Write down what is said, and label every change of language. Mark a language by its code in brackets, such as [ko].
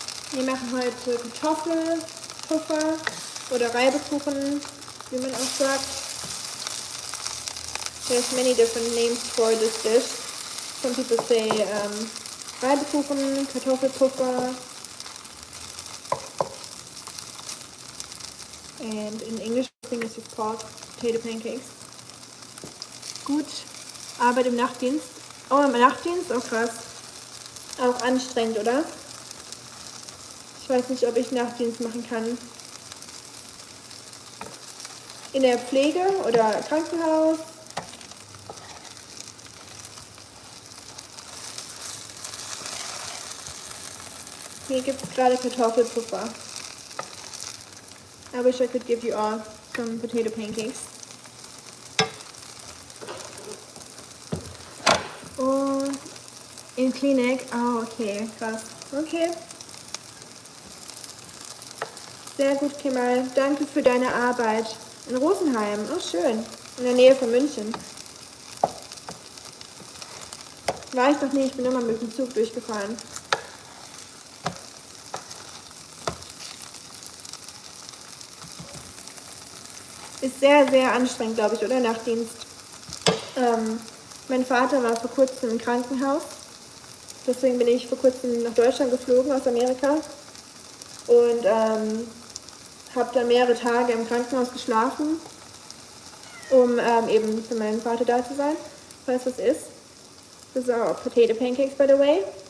[de] Wir machen heute Kartoffelpuffer oder Reibekuchen, wie man auch sagt. [en] There's many different names for this dish. Some people say Reibekuchen, Kartoffelpuffer, and in English I think it's just called potato pancakes. [de] Gut, Arbeit im Nachtdienst. Oh, im Nachtdienst? Oh krass. Auch anstrengend, oder? Ich weiß nicht, ob ich Nachtdienst machen kann. In der Pflege oder Krankenhaus. Hier gibt es gerade Kartoffelpuffer. [en] I wish I could give you all some potato pancakes. [de] Oh, in Klinik. Oh, okay, krass. Okay. Sehr gut, Kemal. Danke für deine Arbeit. In Rosenheim. Oh, schön. In der Nähe von München. War ich noch nie. Ich bin immer mit dem Zug durchgefahren. Ist sehr, sehr anstrengend, glaube ich, oder? Nachtdienst. Mein Vater war vor kurzem im Krankenhaus. Deswegen bin ich vor kurzem nach Deutschland geflogen aus Amerika. Und habe da mehrere Tage im Krankenhaus geschlafen, um eben für meinen Vater da zu sein, falls was ist. [en] These are potato pancakes, by the way.